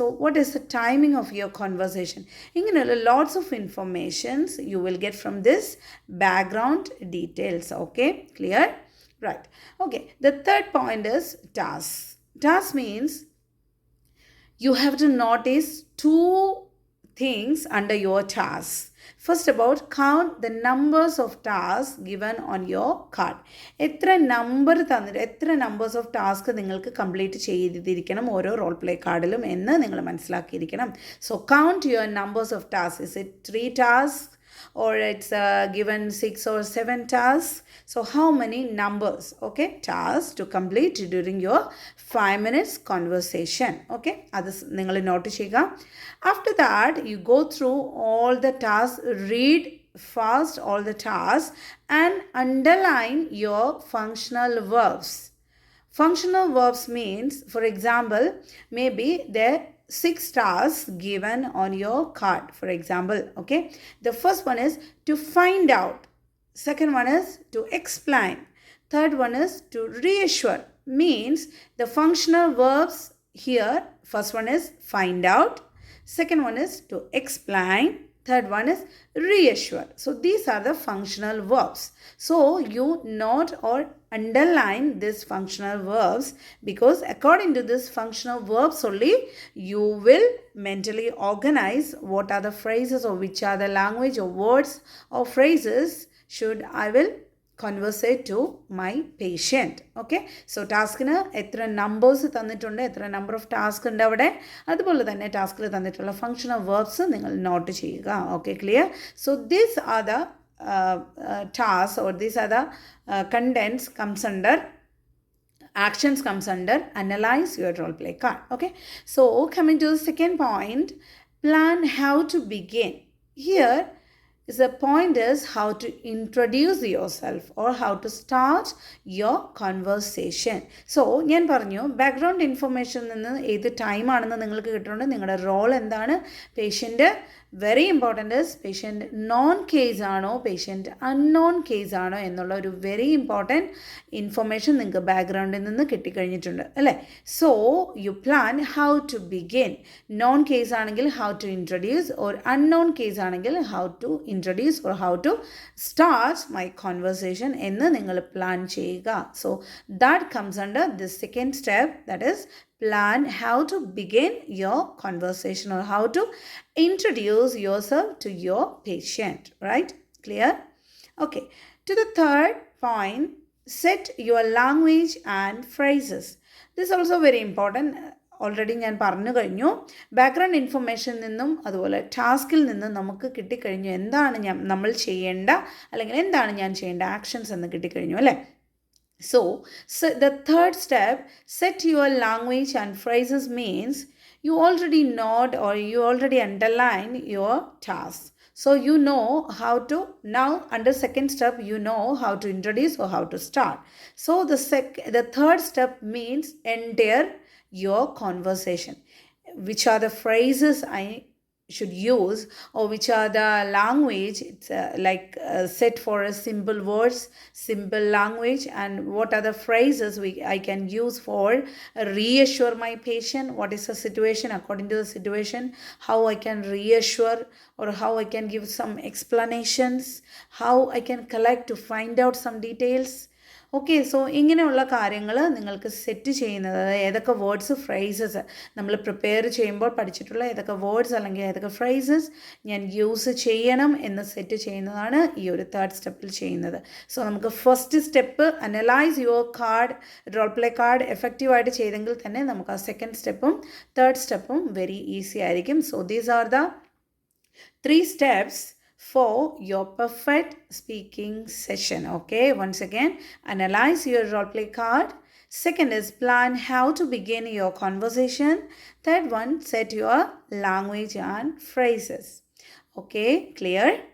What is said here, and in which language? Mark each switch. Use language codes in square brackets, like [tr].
[en] So what is the timing of your conversation? Lots of informations you will get from this background details. Okay, clear? Right. Okay, the third point is tasks. Task means you have to notice 2 things under your tasks. First about count the numbers of tasks given on your card. [ml] എത്ര [en] numbers of tasks [ml] നിങ്ങൾക്ക് complete ചെയ്തിരിക്കണം ഓരോ role play കാർഡിലും എന്ന് നിങ്ങൾ മനസ്സിലാക്കിയിരിക്കണം. [en] So count your numbers of tasks. Is it 3 tasks? Or it's given 6 or 7 tasks. So how many numbers, okay, tasks to complete during your 5 minutes conversation. [ml] Okay, അത് നിങ്ങൾ not ചെയ്യുക. [en] After that, you go through all the tasks, read fast all the tasks, and underline your functional verbs. Functional verbs means, for example, maybe there 6 tasks given on your card, for example. Okay, the first one is to find out, second one is to explain, third one is to reassure. Means the functional verbs here, first one is find out, second one is to explain, third one is reassure. So these are the functional verbs. So you note or underline these functional verbs, because according to this functional verbs only you will mentally organize what are the phrases, or which are the language or words or phrases should I will conversate to my patient. [ml] Okay, so ടാസ്കിന് എത്ര numbers തന്നിട്ടുണ്ട്, എത്ര number of task ഉണ്ട് അവിടെ, അതുപോലെ തന്നെ ടാസ്കിൽ തന്നിട്ടുള്ള functional verbs നിങ്ങൾ നോട്ട് ചെയ്യുക. [en] Okay, clear? [ml] So these are the [en] tasks, or these are the contents comes under actions, comes under analyze your role play card. Okay, so coming to the second point, plan how to begin. Here is the point is how to introduce yourself, or how to start your conversation. [ml] So ഞാൻ പറഞ്ഞു background information നിന്ന് ഏത് ടൈമാണെന്ന് നിങ്ങൾക്ക് കിട്ടുന്നുണ്ട്. നിങ്ങളുടെ role എന്താണ്, patient [en] very important is patient [ml] non case ആണോ, patient unknown case ആണോ എന്നുള്ള ഒരു വെരി ഇമ്പോർട്ടൻറ്റ് ഇൻഫർമേഷൻ നിങ്ങൾക്ക് ബാക്ക്ഗ്രൗണ്ടിൽ നിന്ന് കിട്ടിക്കഴിഞ്ഞിട്ടുണ്ട് അല്ലേ. [en] So you plan how to begin. Known case ആണെങ്കിൽ how to introduce, or unknown case ആണെങ്കിൽ how to introduce, or how to start my conversation [ml] എന്ന് നിങ്ങൾ പ്ലാൻ ചെയ്യുക. [en] So that comes under this second step, that is plan how to begin your conversation or how to introduce yourself to your patient, right? Clear? Okay. To the third point, set your language and phrases. This is also very important. [ml] Already ഞാൻ പറഞ്ഞു കഴിഞ്ഞു. Background ഇൻഫർമേഷനിൽ നിന്നും അതുപോലെ ടാസ്കിൽ നിന്നും നമുക്ക് കിട്ടിക്കഴിഞ്ഞു എന്താണ് നമ്മൾ ചെയ്യേണ്ട അല്ലെങ്കിൽ എന്താണ് ഞാൻ ചെയ്യേണ്ട ആക്ഷൻസ് എന്ന് കിട്ടിക്കഴിഞ്ഞു അല്ലേ. [en] So the third step, set your language and phrases means you already nod or you already underline your task. So you know how to, now under second step, you know how to introduce or how to start. So the third step means enter your conversation. Which are the phrases I should use or which are the language, it's set for a simple words, simple language, and what are the phrases I can use for reassure my patient. What is the situation, according to the situation, how I can reassure or how I can give some explanations, how I can collect to find out some details. [ml] Okay, so ഇങ്ങനെയുള്ള കാര്യങ്ങൾ നിങ്ങൾക്ക് set ചെയ്യുന്നത്, ഏതൊക്കെ words phrases നമ്മൾ prepare ചെയ്യുമ്പോൾ പഠിച്ചിട്ടുള്ള ഏതൊക്കെ words അല്ലെങ്കിൽ ഏതൊക്കെ ഫ്രേസസ് ഞാൻ യൂസ് ചെയ്യണം എന്ന് സെറ്റ് ചെയ്യുന്നതാണ് ഈ ഒരു തേർഡ് സ്റ്റെപ്പിൽ ചെയ്യുന്നത്. സോ നമുക്ക് first step [en] analyze your card, [ml] role play card എഫക്റ്റീവായിട്ട് ചെയ്തെങ്കിൽ തന്നെ നമുക്ക് ആ സെക്കൻഡ് സ്റ്റെപ്പും തേർഡ് സ്റ്റെപ്പും വെരി ഈസി ആയിരിക്കും. [en] So these are the 3 steps for your perfect speaking session. Okay, once again, analyze your role play card. Second is plan how to begin your conversation. Third one, set your language and phrases. Okay, clear?